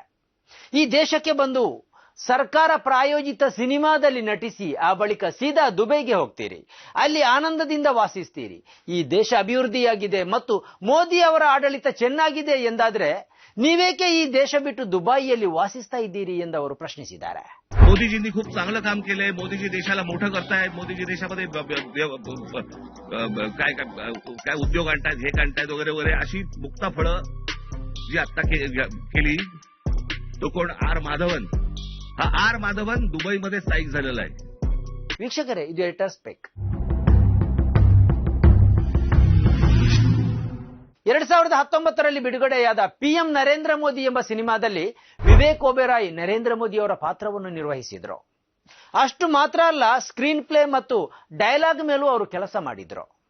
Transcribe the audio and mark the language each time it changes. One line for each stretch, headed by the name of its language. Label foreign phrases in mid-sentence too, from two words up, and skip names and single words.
Kannada: ಈ ದೇಶಕ್ಕೆ ಬಂದು ಸರ್ಕಾರ ಪ್ರಾಯೋಜಿತ ಸಿನಿಮಾದಲ್ಲಿ ನಟಿಸಿ ಆ ಬಳಿಕ ಸೀದಾ ದುಬೈಗೆ ಹೋಗ್ತೀರಿ, ಅಲ್ಲಿ ಆನಂದದಿಂದ ವಾಸಿಸ್ತೀರಿ. ಈ ದೇಶ ಅಭಿವೃದ್ಧಿಯಾಗಿದೆ ಮತ್ತು ಮೋದಿ ಅವರ ಆಡಳಿತ ಚೆನ್ನಾಗಿದೆ ಎಂದಾದ್ರೆ ನೀವೇಕೆ ಈ ದೇಶ ಬಿಟ್ಟು ದುಬೈಯಲ್ಲಿ ವಾಸಿಸ್ತಾ ಇದ್ದೀರಿ ಎಂದು ಅವರು ಪ್ರಶ್ನಿಸಿದ್ದಾರೆ.
Marathi: मोदीजींनी खूप चांगलं काम केलंय. मोदीजी देशाला मोठं करतायत. मोदीजी देशामध्ये काय उद्योग आणतायत, हे आणतायत वगैरे वगैरे अशी मुक्ताफळं जी आता केली. तो कोण? आर माधवन. हा आर माधवन दुबईमध्ये स्थायिक झालेला आहे.
Kannada: ವೀಕ್ಷಕರೇ, ಇದು
English: editor's pick.
Kannada: 2019 ಬಿಡುಗಡೆಯಾದ ಪಿಎಂ ನರೇಂದ್ರ ಮೋದಿ ಎಂಬ ಸಿನಿಮಾದಲ್ಲಿ ವಿವೇಕ್ ಒಬೆರಾಯ್ ನರೇಂದ್ರ ಮೋದಿ ಅವರ ಪಾತ್ರವನ್ನು ನಿರ್ವಹಿಸಿದ್ರು. ಅಷ್ಟು ಮಾತ್ರ ಅಲ್ಲ,
English: screen play
Kannada: ಮತ್ತು ಡೈಲಾಗ್ ಮೇಲೂ ಅವರು ಕೆಲಸ ಮಾಡಿದ್ರು.